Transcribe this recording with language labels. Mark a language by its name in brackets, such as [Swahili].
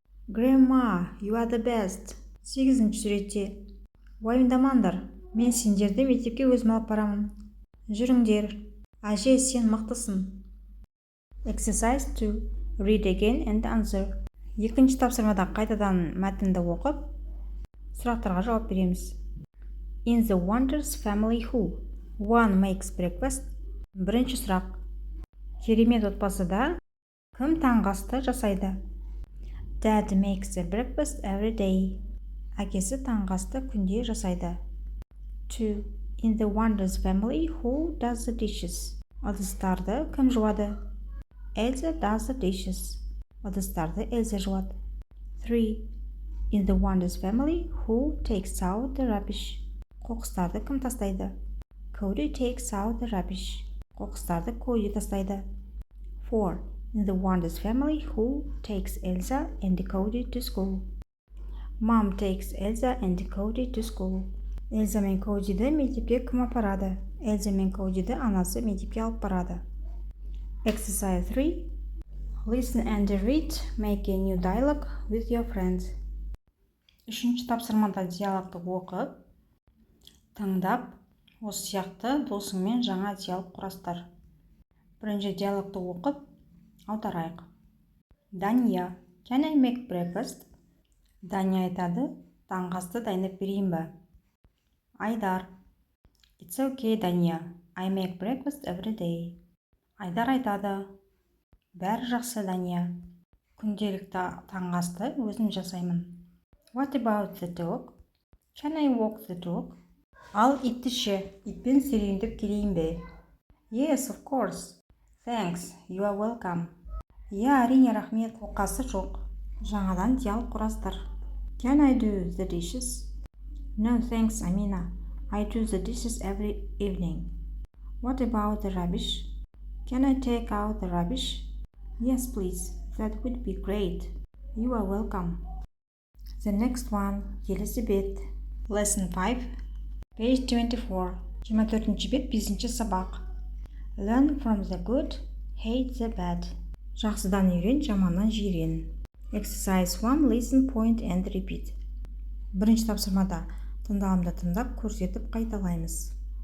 [English] Grandma, you are the best. [Kazakh] 8-ші суретте. Уайымдамаңдар. Мен сендерді мектепке өзім алып барамын. Жүріңдер. Әже, сен мықтысың. [English] Exercise 2. Read again and answer. [Kazakh] Екінші тапсырмада қайтадан мәтінді оқып, сұрақтарға жауап береміз. [English] In the Wonders family who? One makes breakfast. [Kazakh] Бірінші сұрақ. Керемет отбасыда кім таңғы асты жасайды? [English] Dad makes a breakfast every day. [Kazakh] Әкесі таңғы асты күнде жасайды. 2. [English] In the Wonders family who does the dishes? [Kazakh] Ыдыстарды кім жуады? [English] Elsa does the dishes. [Kazakh] Ыдыстарды Эльза жуады. 3. [English] In the Wonders family who takes out the rubbish? [Kazakh] Қоқыстарды кім тастайды? [English] Cody takes out the rubbish. [Kazakh] Қоқыстарды Коди тастайды. 4. [English] In the Wonders family who takes Elsa and Cody to school? Mom takes Elsa and Cody to school. [Kazakh] Эльза мен Кодиді мектепке кім апарады? Эльза мен Кодиді анасы мектепке алып барады. [English] Exercise 3. Listen and read. Make a new dialogue with your friends. [Kazakh] Үшінші тапсырмада диалогты оқып, тыңдап, осы сияқты досыңмен жаңа диалог құрастыр. Бірінші диалогты оқып, аударайық. [English] Дания, can I make breakfast? [Kazakh] Дания айтады, таңғы асты дайындап берейін бе? Айдар, [English] it's okay, [Kazakh] Дания. [English] I make breakfast every day. [Kazakh] Айдар айтады, бәрі жақсы, Дания. Күнделікті таңғы асты өзім жасаймын. [English] What about the dog? Can I walk the dog? [Kazakh] Ал итті ше, итпен серуендеп келейін бе? [English] Yes, of course. Thanks, you are welcome. [Kazakh] Иә, әрине, рахмет, оқасы жоқ. Жаңадан диалог құрастыр. [English] Can I do the dishes? No, thanks, Amina. I do the dishes every evening. What about the rubbish? Can I take out the rubbish? Yes, please. That would be great. You are welcome. The next one, Elizabeth. Lesson 5, page 24. [Kazakh] 24-ci бет 5-ci сабақ. [English] Learn from the good, hate the bad. [Kazakh] Жақсыдан үйрен, жаманнан жирен. [English] Exercise 1, listen, point and repeat. [Kazakh] Бірінші тапсырмада тыңдағанды тыңдап, көрсетіп қайталаймыз.